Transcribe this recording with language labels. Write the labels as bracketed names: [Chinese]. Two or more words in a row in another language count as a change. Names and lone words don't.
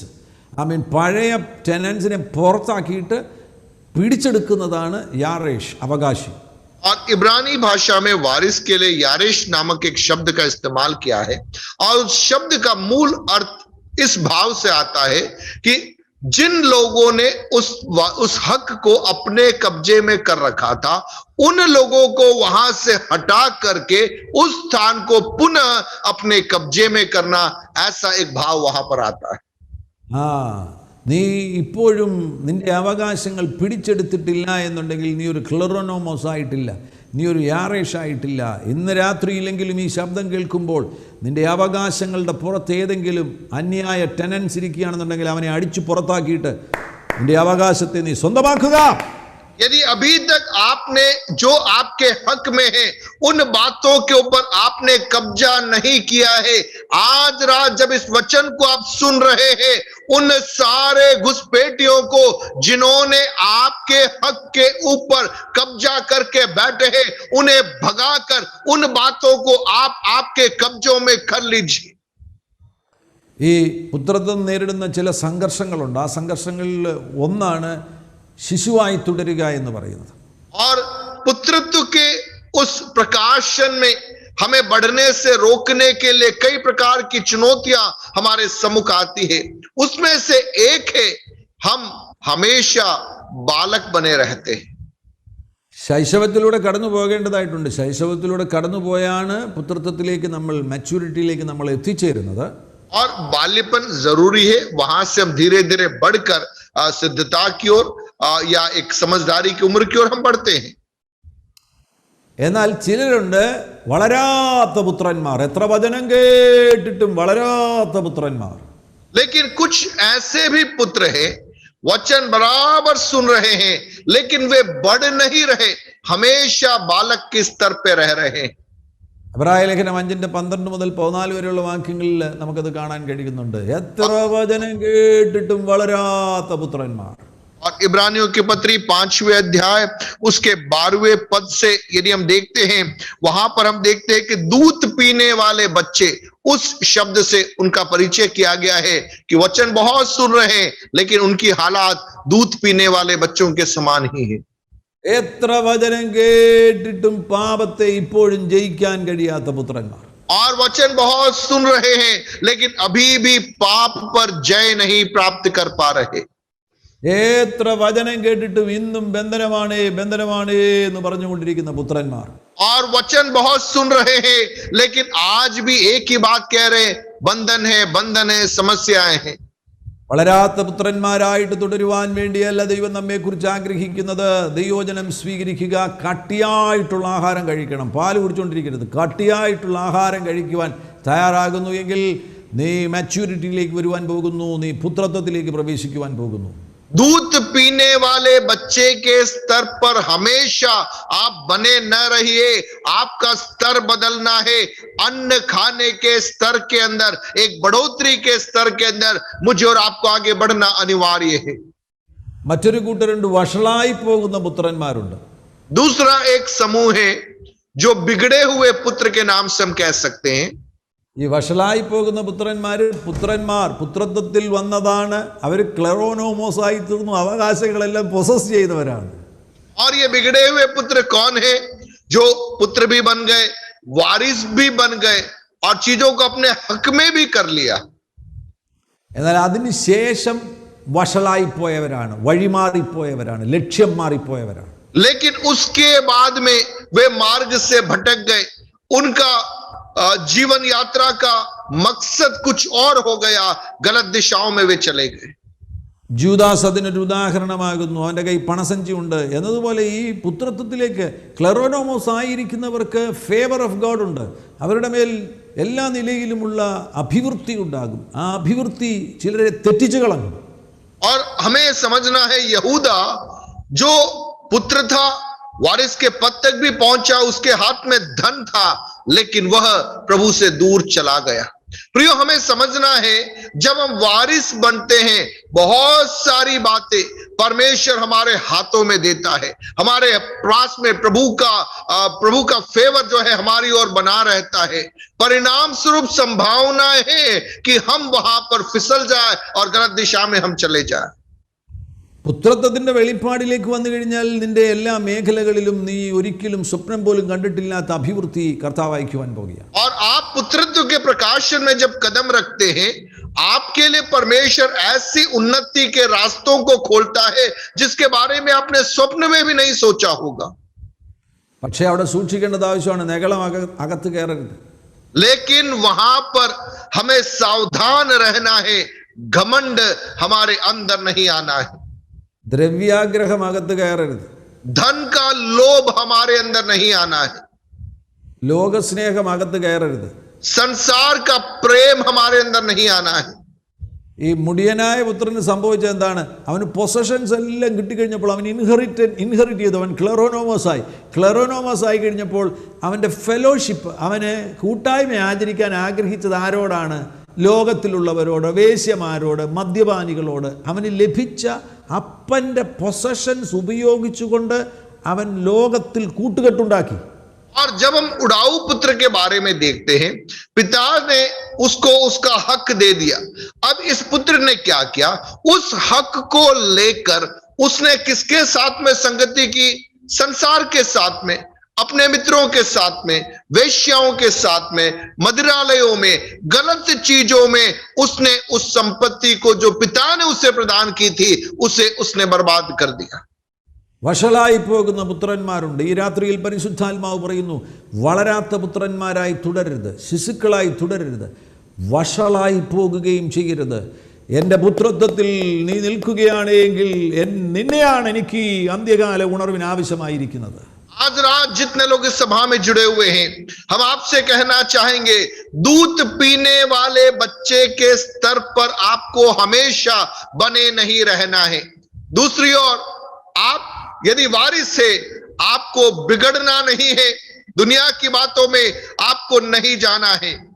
[Malayalam] പഴയ ടെനൻസിനെ പുറത്താക്കിയിട്ട് പിടിച്ചെടുക്കുന്നതാണ് യാറേഷ്, അവകാശി. [Hindi] और इब्रानी भाषा में वारिस के लिए यारेश नामक एक शब्द का इस्तेमाल किया है, और उस शब्द का मूल अर्थ इस भाव से आता है कि जिन लोगों ने उस हक को अपने कब्जे में कर रखा था, उन लोगों को वहां से हटा करके उस स्थान को पुनः अपने कब्जे में करना, ऐसा एक भाव वहां पर आता है. [Malayalam] നീ ഇപ്പോഴും നിൻ്റെ അവകാശങ്ങൾ പിടിച്ചെടുത്തിട്ടില്ല എന്നുണ്ടെങ്കിൽ നീ ഒരു ക്ലെറോനോമോസ് ആയിട്ടില്ല, നീ ഒരു യാറേഷ് ആയിട്ടില്ല. ഇന്ന് രാത്രിയിലെങ്കിലും ഈ ശബ്ദം കേൾക്കുമ്പോൾ നിൻ്റെ അവകാശങ്ങളുടെ പുറത്ത് ഏതെങ്കിലും അന്യായ ടെനൻസ് ഇരിക്കുകയാണെന്നുണ്ടെങ്കിൽ അവനെ അടിച്ചു പുറത്താക്കിയിട്ട് നിൻ്റെ അവകാശത്തെ നീ സ്വന്തമാക്കുക. [Hindi] यदि अभी तक आपने जो आपके हक में है उन बातों के ऊपर आपने कब्जा नहीं किया है, आज रात जब इस वचन को आप सुन रहे हैं, उन सारे घुसपैठियों को जिन्होंने आपके हक के ऊपर कब्जा करके बैठे हैं, उन्हें भगाकर उन बातों को आप आपके कब्जों में कर लीजिए. [Malayalam] ഈ പുത്രത്വം നേരിടുന്ന ചില സംഘർഷങ്ങളുണ്ട്. ആ സംഘർഷങ്ങളിൽ ഒന്നാണ് ശിശുവായി തുടരുക എന്ന് പറയുന്നത്. [Hindi] और पुत्रत्व के उस प्रकाशन में हमें बढ़ने से रोकने के लिए कई प्रकार की चुनौतियां हमारे सम्मुख आती है. उसमें से एक है, हम हमेशा बालक बने रहते हैं. [Malayalam] ശൈശവത്തിലൂടെ കടന്നു പോകേണ്ടതായിട്ടുണ്ട്. ശൈശവത്തിലൂടെ കടന്നുപോയാണ് പുത്രത്വത്തിലേക്ക് നമ്മൾ, മെച്യൂരിറ്റിയിലേക്ക് നമ്മൾ എത്തിച്ചേരുന്നത്. [Hindi] और बाल्यपन जरूरी है, वहां से हम धीरे धीरे बढ़कर सिद्धता की ओर या एक समझदारी की उम्र की ओर हम बढ़ते हैं. [Malayalam] എന്നാൽ ചിലരുണ്ട് വളരാത്ത പുത്രന്മാർ, എത്ര വചനം കേട്ടിട്ടും വളരാത്ത പുത്രന്മാർ. [Hindi] लेकिन कुछ ऐसे भी पुत्र हैं, वचन बराबर सुन रहे हैं लेकिन वे बढ़ नहीं रहे, हमेशा बालक के स्तर पे रह रहे हैं. [Malayalam] എബ്രായ ലേഖനം 5:12 മുതൽ 14 വരെയുള്ള വാക്യങ്ങളിൽ നമുക്കത് കാണാൻ കഴിയുന്നുണ്ട്. എത്ര വചനം കേട്ടിട്ടും വളരാത്ത പുത്രന്മാർ. [Hindi] और इब्रानियों की पत्री 5वें अध्याय उसके 12वें पद से यदि हम देखते हैं, वहां पर हम देखते हैं कि दूध पीने वाले बच्चे, उस शब्द से उनका परिचय किया गया है कि वचन बहुत सुन रहे हैं लेकिन उनकी हालात दूध पीने वाले बच्चों के समान ही है. [Malayalam] എത്ര വചനം കേട്ടിട്ടും പാപത്തെ ഇപ്പോഴും ജയിക്കാൻ കഴിയാത്ത പുത്രന്മാർ. [Hindi] और वचन बहुत सुन रहे हैं लेकिन अभी भी पाप पर जय नहीं प्राप्त कर पा रहे. [Malayalam] എത്ര വചനം കേട്ടിട്ടും ഇന്നും ബന്ധനമാണ് ബന്ധനമാണ് എന്ന് പറഞ്ഞുകൊണ്ടിരിക്കുന്ന പുത്രന്മാർ. [Hindi] और वचन बहुत सुन रहे हैं लेकिन आज भी एक ही बात कह रहे हैं, बंधन है, समस्याएं हैं. [Malayalam] വളരാത്ത പുത്രന്മാരായിട്ട് തുടരുവാൻ വേണ്ടിയല്ല ദൈവം നമ്മെക്കുറിച്ച് ആഗ്രഹിക്കുന്നത്. ദൈവവചനം സ്വീകരിക്കുക, കട്ടിയായിട്ടുള്ള ആഹാരം കഴിക്കണം, പാല് കുടിച്ചുകൊണ്ടിരിക്കരുത്. കട്ടിയായിട്ടുള്ള ആഹാരം കഴിക്കുവാൻ തയ്യാറാകുന്നു എങ്കിൽ നീ മാച്യൂരിറ്റിയിലേക്ക് വരുവാൻ പോകുന്നു, നീ പുത്രത്വത്തിലേക്ക് പ്രവേശിക്കുവാൻ പോകുന്നു. [Hindi] दूध पीने वाले बच्चे के स्तर पर हमेशा आप बने न रहिए, आपका स्तर बदलना है. अन्न खाने के स्तर के अंदर, एक बढ़ोतरी के स्तर के अंदर मुझे और आपको आगे बढ़ना अनिवार्य है. [Malayalam] മറ്റൊരു കൂട്ടരുണ്ട്, വഷളായി പോകുന്ന പുത്രന്മാരുണ്ട്. [Hindi] दूसरा एक समूह है जो बिगड़े हुए पुत्र के नाम से हम कह सकते हैं. [Malayalam] ഈ വഷളായി പോകുന്ന പുത്രന്മാർ പുത്രത്വത്തിൽ വന്നതാണ്. അവർ ക്ലെറോനോമോസ് ആയി തീർന്നു, അവകാശങ്ങളെല്ലാം പൊസസ് ചെയ്തവരാണ്. [Hindi] और ये बिगड़े हुए पुत्र कौन है? जो पुत्र भी बन गए, वारिस भी बन गए और चीजों को अपने हक में भी कर लिया. [Malayalam] എന്നാൽ അതിനുശേഷം വഷളായിപ്പോയവരാണ്, വഴിമാറിപ്പോയവരാണ്, ലക്ഷ്യം മാറിപ്പോയവരാണ്. [Hindi] लेकिन उसके बाद में वे मार्ग से भटक गए, उनका जीवन यात्रा का मकसद कुछ और हो गया, गलत दिशाओं में वे चले गए. [Malayalam] ജൂദാസ് അതിനൊരു ഉദാഹരണമാകുന്നു. അവൻ്റെ കൈ പണസഞ്ചി ഉണ്ട് എന്നതുപോലെ ഈ പുത്രത്വത്തിലേക്ക് ക്ലെറോനോമോസ് ആയിരിക്കുന്നവർക്ക് [English] favour of God [Malayalam] ഉണ്ട്. അവരുടെ മേൽ എല്ലാ നിലയിലുമുള്ള അഭിവൃദ്ധി ഉണ്ടാകും. ആ അഭിവൃദ്ധി ചിലരെ തെറ്റിച്ചു കളഞ്ഞു. [Hindi] और हमें समझना है, यहूदा जो पुत्र था, वारिस के पद तक भी पहुंचा, उसके हाथ में धन था, लेकिन वह प्रभु से दूर चला गया. प्रियो, हमें समझना है, जब हम वारिस बनते हैं, बहुत सारी बातें परमेश्वर हमारे हाथों में देता है. हमारे पास में प्रभु का फेवर जो है हमारी ओर बना रहता है. परिणाम स्वरूप संभावना है कि हम वहां पर फिसल जाए और गलत दिशा में हम चले जाए. [Malayalam] പുത്രത്വത്തിന്റെ വെളിപ്പാടിലേക്ക് വന്നു കഴിഞ്ഞാൽ നിന്റെ എല്ലാ മേഖലകളിലും നീ ഒരിക്കലും സ്വപ്നം പോലും കണ്ടിട്ടില്ലാത്ത അഭിവൃദ്ധി കർത്താവ് അയക്കുവാൻ പോകുകയാണ്. [Hindi] और आप पुत्रत्व के प्रकाशन में जब कदम रखते हैं, आपके लिए परमेश्वर ऐसी उन्नति के रास्तों को खोलता है जिसके बारे में आपने स्वप्न में भी नहीं सोचा होगा. [Malayalam] പക്ഷേ അവിടെ സൂക്ഷിക്കേണ്ടത് ആവശ്യമാണ്. നഗളം അകത്ത് കയറരുത്. [Hindi] लेकिन वहां पर हमें सावधान रहना है, घमंड हमारे अंदर नहीं आना है. [Malayalam] ദ്രവ്യാഗ്രഹം അകത്ത് കയറരുത്. [Hindi] धन का लोभ हमारे अंदर नहीं आना है. [Malayalam] ലോകസ്നേഹം അകത്ത് കയറരുത്. [Hindi] संसार का प्रेम हमारे अंदर नहीं आना है. [Malayalam] ഈ മുടിയനായ പുത്രന് സംഭവിച്ചത് എന്താണ്? അവന് പൊസഷൻസ് എല്ലാം കിട്ടിക്കഴിഞ്ഞപ്പോൾ അവൻ ഇൻഹെറിറ്റ് ചെയ്തു. അവൻ ക്ലെറോനോമസ് ആയി കഴിഞ്ഞപ്പോൾ അവൻ്റെ ഫെലോഷിപ്പ്, അവന് കൂട്ടായ്മ ആചരിക്കാൻ ആഗ്രഹിച്ചത് ആരോടാണ്? ലോകത്തിലുള്ളവരോട്, വേശ്യമാരോട്, മദ്യപാനികളോട്. അവന് ലഭിച്ച അപ്പൻ്റെ പൊസഷൻസ് ഉപയോഗിച്ചുകൊണ്ട് അവൻ ലോകത്തിൽ കൂട്ടുകെട്ടുണ്ടാക്കി. [Hindi] और जब हम उड़ाऊ पुत्र के बारे में देखते हैं, पिता ने उसको उसका हक दे दिया. अब इस पुत्र ने क्या किया? उस हक को लेकर उसने किसके साथ में संगति की? संसार के साथ में, अपने मित्रों के साथ में, वेश्याओं के साथ में, मदिरालयों में, गलत चीजों में उसने उस संपत्ति को जो पिता ने उसे प्रदान की थी, उसे उसने बर्बाद कर दिया. [Malayalam] വഷളായി പോകുന്ന പുത്രന്മാരുണ്ട്. ഈ രാത്രിയിൽ പരിശുദ്ധാത്മാവ് പറയുന്നു, വളരാത്ത പുത്രന്മാരായി തുടരരുത്, ശിശുക്കളായി തുടരരുത്, വഷളായി പോകുകയും ചെയ്യരുത്. എൻ്റെ പുത്രത്വത്തിൽ നീ നിൽക്കുകയാണെങ്കിൽ നിന്നെയാണ് എനിക്ക് ഈ അന്ത്യകാല ഉണർവിന് ആവശ്യമായിരിക്കുന്നത്. [Hindi] आज रात जितने लोग इस सभा में जुड़े हुए हैं, हम आपसे कहना चाहेंगे, दूध पीने वाले बच्चे के स्तर पर आपको हमेशा बने नहीं रहना है. दूसरी ओर, आप यदि वारिस है, आपको बिगड़ना नहीं है, दुनिया की बातों में आपको नहीं जाना है.